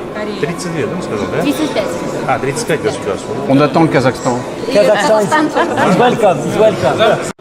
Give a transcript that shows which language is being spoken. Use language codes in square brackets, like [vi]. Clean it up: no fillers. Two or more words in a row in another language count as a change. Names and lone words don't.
[ru] 32, да, сказал, да? 35. А, 35 государств. [fr] On attend le Kazakhstan. [en] Kazakhstan is welcome, is welcome.